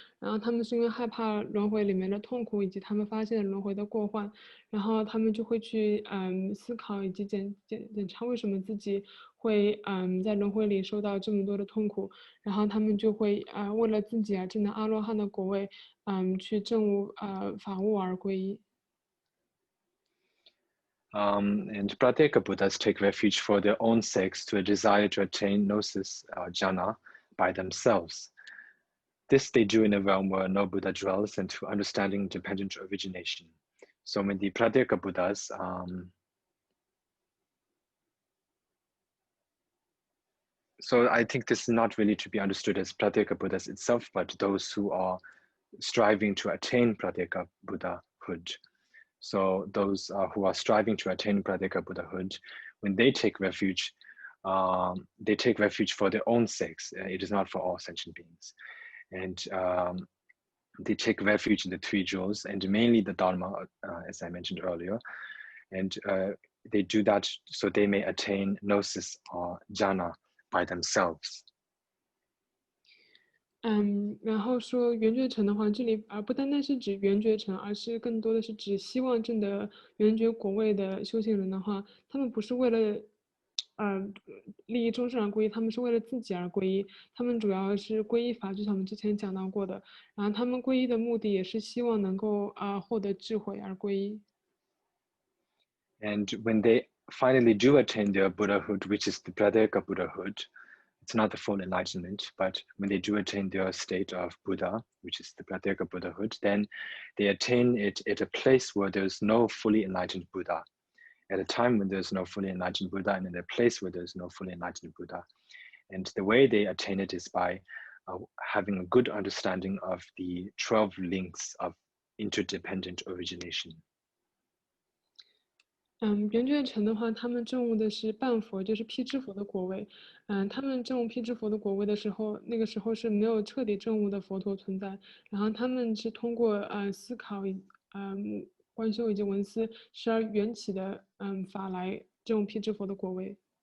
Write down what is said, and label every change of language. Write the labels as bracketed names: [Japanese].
[Chinese] 然后他们是因为害怕轮回里面的痛苦，以及他们发现轮回的过患，然后他们就会去思考以及检查为什么自己会在轮回里受到这么多的痛苦，然后他们就会为了自己证得阿罗汉的果位去证悟法悟而皈依。 [English] And Pratyeka Buddhas take refuge for their own sakes to a desire to attain gnosis, jhana, by themselves. This they do in a realm where no Buddha dwells, and to understanding dependent origination. So when the Pratyeka Buddhas, so I think this is not really to be understood as Pratyeka Buddhas itself, but those who are striving to attain Pratyeka Buddhahood. So those who are striving to attain Pratyeka Buddhahood, when they take refuge for their own sakes. It is not for all sentient beings. And they take refuge in the three jewels, and mainly the Dharma, as I mentioned earlier. And they do that so they may attain gnosis or jhana by themselves. [Chinese] 然后说圆觉乘的话，这里不单单是指圆觉乘，而是更多的是指希望证得圆觉果位的修行人的话，他们不是为了利益众生而皈依，他们是为了自己而皈依。他们主要是皈依法，就像我们之前讲到过的。然后他们皈依的目的也是希望能够获得智慧而皈依。 [English] And when they finally do attain their Buddhahood, which is the Pratyeka Buddhahood, it's not the full enlightenment, but when they do attain their state of Buddha, which is the Pratyeka Buddhahood, then they attain it at a place where there's no fully enlightened Buddha, at a time when there's no fully enlightened Buddha, and in a place where there's no fully enlightened Buddha. And the way they attain it is by having a good understanding of the 12 links of interdependent origination. [Chinese] 圆觉城的话，他们证悟的是半佛，就是辟支佛的果位。他们证悟辟支佛的果位的时候，那个时候是没有彻底证悟的佛陀存在。然后他们是通过思考、观修以及闻思，时而缘起的法来证悟辟支佛的果位。